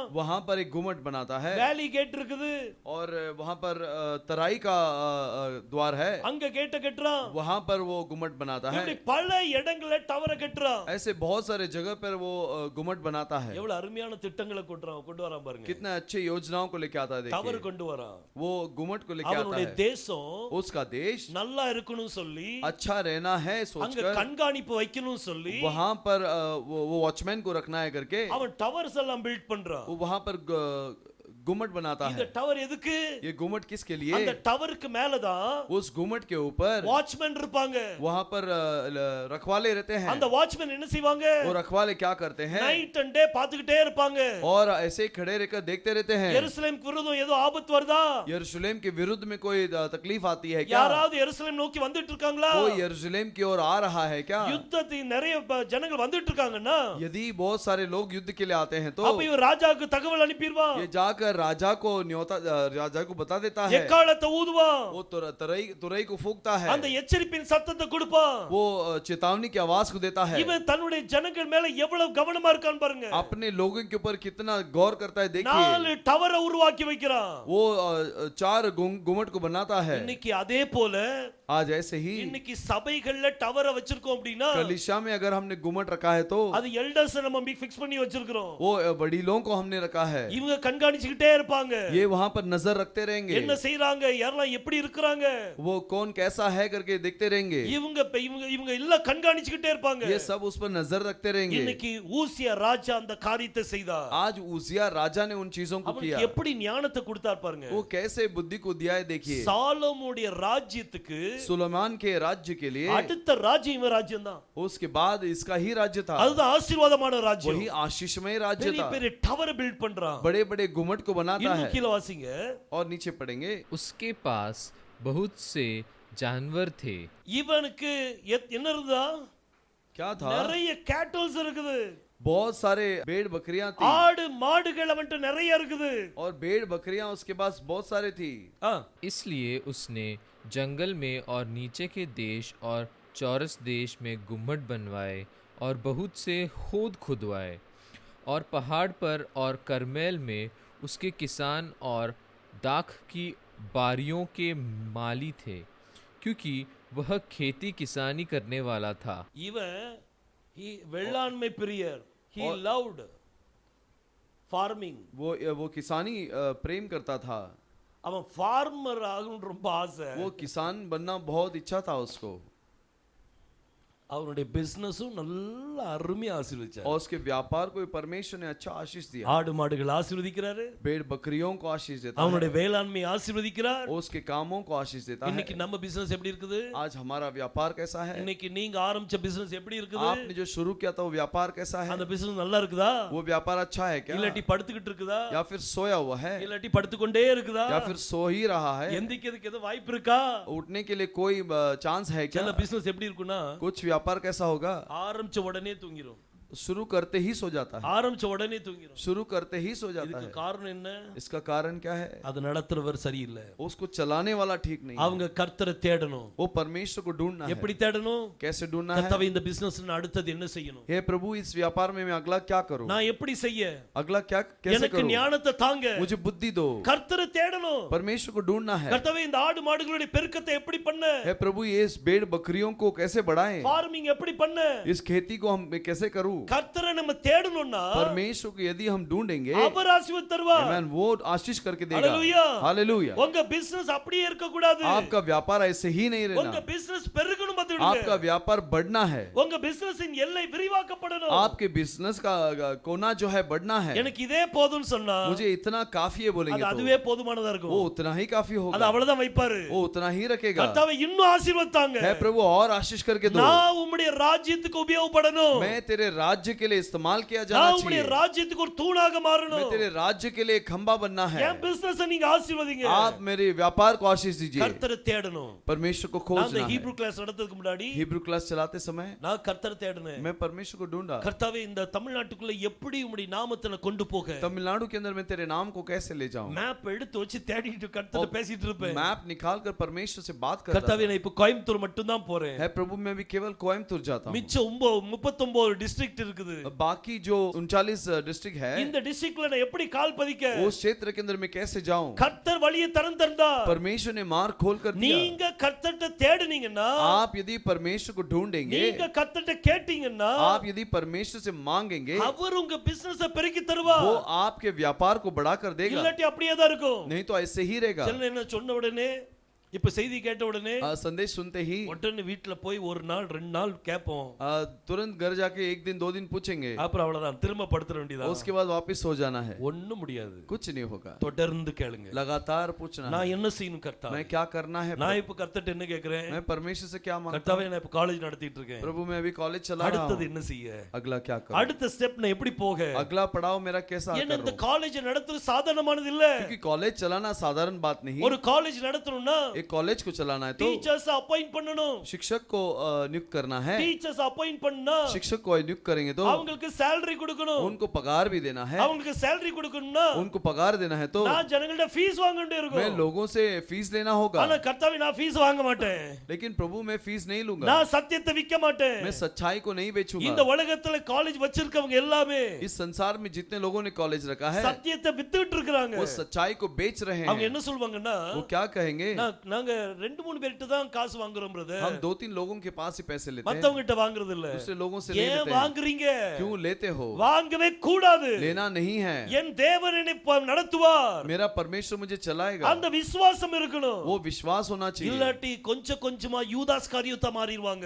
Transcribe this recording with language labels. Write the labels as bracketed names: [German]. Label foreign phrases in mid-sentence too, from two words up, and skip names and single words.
[Hindi] वहां पर एक गुम्मट बनाता है। [Tamil] வேலி கேட் இருக்குது. [Hindi] और वहां पर तराई का द्वार है, [Tamil] அங்க கேட்ட கட்டுறான். [Hindi] वहां पर वो गुम्मट बनाता है। [Tamil] இப்படி பல இடங்கள்ல டவரை கட்டுறான். [Hindi] ऐसे बहुत सारे जगह पर वो गुम्मट बनाता है। [Tamil] எவ்வளவு அருமையான திட்டங்களை கொண்டு வரான் பாருங்க. [Hindi] कितना अच्छे योजनाओं को लेके आता है [Tamil] டவர் [Hindi] देखिए। [Tamil] கொண்டு வரான். [Hindi] वो गुम्मट को लेके आता [Tamil] அவனுடைய [Hindi] है। [Tamil] தேசம் [Hindi] उसका देश [Tamil] நல்லா இருக்கணும் சொல்லி [Hindi] अच्छा रहना है [Tamil] அங்க [Hindi] सोचकर [Tamil] கண்காணிப்பு வைக்கணும் சொல்லி [Hindi] वहां पर वो वॉचमैन को रखना है करके [Tamil] அவன் டவர்ஸ் எல்லாம் பில்ட் பண்றான். [Hindi] वो वहां पर गुम्मट बनाता [Tamil] இந்த [Hindi] है। [Tamil] டவர் எதுக்கு? [Hindi] ये गुम्मट किसके [Tamil] அந்த [Hindi] लिए? [Tamil] டவருக்கு மேல தான் [Hindi] उस गुम्मट के ऊपर [Tamil] வாட்ச்மேன் இருப்பாங்க. [Hindi] वहां पर रखवाले रहते हैं। [Tamil] அந்த வாட்ச்மேன் என்ன செய்வாங்க? [Hindi] वो रखवाले क्या करते हैं? [English] night and day [Tamil] பாத்துக்கிட்டே இருப்பாங்க. [Hindi] और ऐसे ही खड़े रहकर देखते रहते हैं। [Tamil] எருசலேமுக்கு விரோதம் ஏதோ ஆபத்து வருதா? [Hindi] यरूशलेम के विरुद्ध में कोई तकलीफ आती है क्या? [Tamil] யாராவது எருசலேம் நோக்கி வந்துட்டு இருக்காங்களா? [Hindi] कोई यरूशलेम की ओर आ रहा है क्या? [Tamil] யுத்தத்துக்கு நிறைய ஜனங்கள் வந்துட்டு இருக்காங்கன்னா [Hindi] यदि बहुत सारे लोग युद्ध के लिए आते हैं तो [Tamil] அப்ப இவர் ராஜாவுக்கு தகவல் அனுப்பிடுவான். [Hindi] ये जाकर राजा को न्योता राजा को बता देता है। [Tamil] எக்காலத்தை ஊதுவான். [Hindi] वो तुरई को फूंकता है। [Tamil] அந்த எச்சரிப்பின் சத்தத்தை கொடுப்பான். [Hindi] वो चेतावनी की आवाज को देता है। [Tamil] இவன் தன்னுடைய ஜனங்கள் மேல எவ்வளவு கவனமா இருக்கான்னு பாருங்க. [Hindi] अपने लोगों के ऊपर कितना गौर करता है देखिए। [Tamil] 4 டவரை உருவாக்கி வைக்கிறான். [Hindi] वो 4 गुम्मट को बनाता है। [Tamil] இன்னைக்கு அதே போல [Hindi] आज ऐसे ही [Tamil] இன்னைக்கு சபைகள்ல டவரை வச்சிருக்கோம் அப்படினா [Hindi] कलीसिया में अगर हमने गुम्मट रखा है तो [Tamil] அது எல்டர்ஸ் நம்ம ஃபிக்ஸ் பண்ணி வச்சிருக்கோம். [Hindi] वो वडीलों को हमने रखा है। [Tamil] இவங்க கண்காணிச்சிட்டே இருப்பாங்க. [Hindi] ये वहां पर नजर रखते रहेंगे। [Tamil] என்ன செய்றாங்க, யாரெல்லாம் எப்படி இருக்காங்க, [Hindi] वो कौन कैसा है करके देखते रहेंगे। [Tamil] இவங்க எல்லாம் கண்காணிச்சிட்டே இருப்பாங்க. [Hindi] ये सब उस पर नजर रखते रहेंगे। [Tamil] இன்னைக்கு ஊசியா ராஜா அந்த காரியத்தை செய்தார். [Hindi] आज उजिया राजा ने उन चीजों को किया। [Tamil] அவனுக்கு எப்படி ஞானத்தை கொடுத்தார் பாருங்க. [Hindi] वो कैसे बुद्धि को दिया है देखिए। [Tamil] சாலோமோனுடைய ராஜ்யத்துக்கு [Hindi] सुलेमान के राज्य के लिए [Tamil] அடுத்த ராஜ்யம் இவன் ராஜ்யம் தான். [Hindi] उसके बाद इसका ही राज्य था। [Tamil] அதுதான் ஆசீர்வாதமான ராஜ்யம். [Hindi] वही आशीषमय राज्य [Tamil] பெரிய [Hindi] था। [Tamil] பெரிய [English] tower build [Tamil] பண்றான். [Hindi] बड़े बड़े गुम्मट को बनाता है। [Tamil] இன்னும் கீழ வாசிங்க. [Hindi] और नीचे पढ़ेंगे। उसके पास बहुत से जानवर थे। [Tamil] இவனுக்கு என்ன இருந்தா? [Hindi] क्या था? [Tamil] நிறைய கேட்டல்ஸ் இருக்குது. [Hindi] बहुत सारे भेड़ बकरियां थी। [Tamil] ஆடு மாடுகள் அவன்ட்ட நிறைய இருக்குது. [Hindi] और भेड़ बकरियां उसके पास बहुत सारे थी। इसलिए उसने जंगल में और नीचे के देश और चौरस देश में गुम्मट बनवाए और बहुत से होद खुदवाए। और पहाड़ पर और करमेल में उसके किसान और दाख की बारियों के माली थे, क्योंकि वह खेती किसानी करने वाला था। [Tamil] இவன் வெள்ளாண்மை பிரியர். [English] he loved farming. [Hindi] वो किसानी प्रेम करता था। [Tamil] அவன் ஃபார்மர் ஆகணும்னு ரொம்ப ஆசை. [Hindi] वो किसान बनना बहुत इच्छा था उसको। [Tamil] அவனுடைய பிசினஸும் நல்ல அருமையா ஆசீர்வதிச்சார். [Hindi] और उसके व्यापार को भी परमेश्वर ने अच्छा आशीष दिया। [Tamil] ஆடு மாடுகள் ஆசீர்வதிக்கிறாரு, [Hindi] भेड़ बकरियों को आशीष देता है, [Tamil] அவனுடைய வேளாண்மை ஆசீர்வதிக்கிறார். [Hindi] और उसके कामों को आशीष देता है। [Tamil] இன்னைக்கு நம்ம பிசினஸ் எப்படி இருக்குது? [Hindi] आज हमारा व्यापार कैसा है? [Tamil] இன்னைக்கு நீங்க ஆரம்பிச்ச பிசினஸ் எப்படி இருக்குது? [Hindi] आपने जो शुरू किया था वो व्यापार कैसा है? [Tamil] அந்த பிசினஸ் நல்லா இருக்குதா? [Hindi] वो व्यापार अच्छा है क्या? [Tamil] இல்லாட்டி படுத்துக்கிட்டு இருக்குதா? [Hindi] या फिर सोया हुआ है? [Tamil] இல்லாட்டி படுத்துக்கொண்டே இருக்குதா? [Hindi] या फिर सो ही रहा है? [Tamil] எந்திக்கிறதுக்கு ஏதோ வாய்ப்பு இருக்கா? [Hindi] उठने के लिए कोई चांस है क्या? [Tamil] சில பிசினஸ் எப்படி இருக்குன்னா [Hindi] कुछ व्यापार कैसा होगा? [Tamil] ஆரம்பிச்ச உடனே தூங்கிரும், [Hindi] शुरू करते ही सो जाता है, [Tamil] ஆரம்பிச்ச உடனே தூங்கிரும். [Hindi] शुरू करते ही सो जाता [Tamil] இதுக்கு [Hindi] है। [Tamil] காரணம் என்ன? [Hindi] इसका कारण क्या है? [Tamil] அது நடத்துறவர் சரியில்லை. [Hindi] उसको चलाने वाला ठीक नहीं है। [Tamil] அவங்க கர்த்தரை தேடணும். [Hindi] वो परमेश्वर को ढूंढना है। [Tamil] எப்படி தேடணும்? [Hindi] कैसे ढूंढना है? [Tamil] கர்த்தாவே இந்த பிசினஸ் அடுத்தது என்ன செய்யணும்? [Hindi] हे प्रभु, इस व्यापार में मैं अगला क्या करूं? [Tamil] நான் எப்படி செய்ய? [Hindi] अगला क्या कैसे [Tamil] எனக்கு [Hindi] करूं? [Tamil] ஞானத்தை தாங்க. [Hindi] मुझे बुद्धि दो। [Tamil] கர்த்தரை தேடணும். [Hindi] परमेश्वर को ढूंढना है। [Tamil] கர்த்தாவே இந்த ஆடு மாடுகளுடைய பெருக்கத்தை எப்படி பண்ண? [Hindi] हे प्रभु, ये इस भेड़ बकरियों को कैसे बढ़ाएं? [Tamil] ஃபார்மிங் எப்படி பண்ண? [Hindi] इस खेती को हम मैं कैसे करूं? [Tamil] கர்த்தரை நம்ம தேடணும்னா [Hindi] परमेश्वर को यदि हम ढूंढेंगे, [Tamil] அவர் ஆசீர்வாதம் தருவார். [Hindi] आमेन, वो आशीष करके देगा। हालेलुया। हालेलुया। [Tamil] உங்க பிசினஸ் அப்படியே இருக்க கூடாது. [Hindi] आपका व्यापार ऐसे ही नहीं [Tamil] உங்க [Hindi] रहना। [Tamil] பிசினஸ் பெருகணும் பாத்துடுங்க. [Hindi] आपका व्यापार बढ़ना है। [Tamil] உங்க பிசினஸின் எல்லை விரிவாக்கப்படணும். [Hindi] आपके बिजनेस का कोना जो है बढ़ना है। [Tamil] எனக்கு இதே போதும்னு சொன்னா [Hindi] मुझे इतना काफी है बोलेंगे [Tamil] அது [Hindi] तो [Tamil] அதுவே போதுமானதா [Hindi] वो [Tamil] இருக்கும். [Hindi] उतना ही काफी [Tamil] அது [Hindi] होगा, [Tamil] அவ்வளவுதான் வைப்பாரு. [Hindi] वो उतना ही रखेगा। [Tamil] கர்த்தாவே இன்னும் ஆசீர்வாதம் தாங்க. [Hindi] है प्रभु, और आशीष करके दो। [Tamil] நான் உம்முடைய ராஜ்யத்துக்கு உபயோகப்படணும். [Hindi] मैं तेरे राज्य के लिए इस्तेमाल किया [Tamil] நான் [Hindi] जाना [Tamil] உம்முடைய [Hindi] चाहिए। [Tamil] ராஜ்யத்துக்கு ஒரு தூணாக [Hindi] मैं [Tamil] மாறணும். [Hindi] तेरे राज्य के लिए खंबा बनना है। [Tamil] என் பிசினஸ் நீங்க ஆசீர்வதிங்க. [Hindi] आप मेरे व्यापार को आशीष दीजिए। [Tamil] கர்த்தரை தேடணும். [Hindi] परमेश्वर को [Tamil] நான் [Hindi] खोजना [Tamil] இந்த [Hindi] है। [English] Hebrew class [Tamil] நடத்துறதுக்கு முன்னாடி [English] Hebrew class [Hindi] चलाते समय [Tamil] நான் கர்த்தரை தேடினேன். [Hindi] मैं परमेश्वर को ढूंढा। [Tamil] கர்த்தாவே இந்த தமிழ்நாட்டுக்குள்ள எப்படி உம்முடைய நாமத்தை நான் கொண்டு போக? [Hindi] तमिलनाडु के अंदर मैं तेरे नाम को कैसे ले जाऊं? [Tamil] மேப் எடுத்து வச்சு தேடிட்டு கர்த்தரை பேசிட்டு இருப்பேன். [Hindi] मैप निकाल कर परमेश्वर से बात करता [Tamil] கர்த்தாவே நான் இப்ப கோயம்புத்தூர் மட்டும் தான் போறேன். [Hindi] है। प्रभु, मैं भी केवल कोयम्बतूर जाता हूं। [Tamil] மிச்ச 39 டிஸ்ட்ரிக்ட் இருக்குது. [Hindi] बाकी जो 39 डिस्ट्रिक्ट है, [Tamil] இந்த டிஸ்ட்ரிக்ட்ல நான் எப்படி கால் பதிக்க? [Hindi] उस क्षेत्र के अंदर मैं कैसे जाऊं? [Tamil] கர்த்தர் வழியை திறந்தா [Hindi] परमेश्वर ने मार्ग खोल कर दिया। [Tamil] நீங்க கர்த்தர்ட்ட தேடுனீங்கன்னா, [Hindi] आप यदि परमेश्वर को ढूंढेंगे, [Tamil] நீங்க கர்த்தர்ட்ட கேட்டீங்கன்னா, [Hindi] आप यदि परमेश्वर से मांगेंगे, [Tamil] அவர் உங்க பிசினஸ பெருக்கி தருவார். [Hindi] वो आपके व्यापार को बढ़ा कर देगा। [Tamil] இல்லாட்டி அப்படியே தான் இருக்கும். [Hindi] नहीं तो ऐसे ही रहेगा। [Tamil] சில என்ன சொன்ன உடனே, இப்ப செய்தி கேட்ட உடனே [Hindi] संदेश सुनते ही [Tamil] உடனே வீட்ல போய் ஒரு நாள் 2 நாள் கேட்போம். [Hindi] तुरंत घर जाके 1 दिन 2 दिन पूछेंगे, [Tamil] அப்புறம் அவ்வளவுதான், திரும்ப படுத்துற வேண்டியதா. [Hindi] उसके बाद वापस सो जाना है। [Tamil] ஒண்ணும் முடியாது. [Hindi] कुछ नहीं होगा। [Tamil] தொடர்ந்து கேளுங்க. [Hindi] लगातार पूछना है। [Tamil] நான் என்ன செய்யணும் கர்த்தாவே? [Hindi] मैं क्या करना है? [Tamil] நான் இப்ப கர்த்தர்ட்ட என்ன கேக்குறேன்? [Hindi] मैं परमेश्वर से क्या मांगता [Tamil] கர்த்தாவே [Hindi] हूं? [Tamil] நான் இப்ப காலேஜ் நடத்திட்டு இருக்கேன். [Hindi] प्रभु, मैं अभी कॉलेज चला रहा [Tamil] அடுத்தது [Hindi] हूं। [Tamil] என்ன செய்ய? [Hindi] अगला क्या करूं? [Tamil] அடுத்த ஸ்டெப் நான் எப்படி போக? [Hindi] अगला पड़ाव मेरा कैसा [Tamil] ஏன்னா இந்த [Hindi] करूं? [Tamil] காலேஜ் நடத்துறது சாதாரணமானது இல்ல. [Hindi] क्योंकि कॉलेज चलाना साधारण बात नहीं। [Tamil] ஒரு காலேஜ் நடத்தணும்னா [Hindi] एक कॉलेज को चलाना है तो [English] teachers appoint [Tamil] பண்ணணும். [Hindi] शिक्षक को नियुक्त करना है। [English] teachers appoint [Tamil] பண்ணா [Hindi] शिक्षक को नियुक्त करेंगे तो [Tamil] அவங்களுக்கு salary கொடுக்கணும். [Hindi] उनको पगार भी देना है। [Tamil] அவங்களுக்கு salary கொடுக்கணும்னா [Hindi] उनको पगार देना है तो [Tamil] நான் ஜனங்கள்ட்ட ஃபீஸ் வாங்க வேண்டியது [Hindi] मैं [Tamil] இருக்கும். [Hindi] लोगों से फीस लेना होगा। [Tamil] ஆனா கர்த்தாவே நான் ஃபீஸ் வாங்க மாட்டேன். [Hindi] लेकिन प्रभु, मैं फीस नहीं लूंगा। [Tamil] நான் சத்தியத்தை விக்க மாட்டேன். [Hindi] मैं सच्चाई को नहीं [Tamil] இந்த [Hindi] बेचूंगा। [Tamil] உலகத்துல காலேஜ் வச்சிருக்கவங்க எல்லாமே [Hindi] इस संसार में जितने लोगों ने कॉलेज रखा है, [Tamil] சத்தியத்தை வித்துட்டு இருக்காங்க. [Hindi] वो सच्चाई को बेच रहे [Tamil] அவங்க [Hindi] हैं। [Tamil] என்ன சொல்வாங்கன்னா, [Hindi] वो क्या कहेंगे? [Tamil] நாங்க 2-3 பேர்கிட்ட தான் காசு வாங்குறோம் பிரதர். [Hindi] हम 2-3 लोगों के पास ही पैसे लेते हैं, [Tamil] மத்தவங்க கிட்ட வாங்குறது இல்ல. [Hindi] दूसरे लोगों से नहीं [Tamil] ஏன் [Hindi] लेते हैं। [Tamil] வாங்குறீங்க? [Hindi] क्यों लेते हो? [Tamil] வாங்கவே கூடாது. [Hindi] लेना नहीं है। [Tamil] என் தேவன் என்னை நடத்துவார். [Hindi] मेरा परमेश्वर मुझे चलाएगा। [Tamil] அந்த விசுவாசம் இருக்கணும். [Hindi] वो विश्वास होना चाहिए। [Tamil] இல்லாட்டி கொஞ்சம் கொஞ்சமா யூதாஸ் காரியத்தை மாறிடுவாங்க.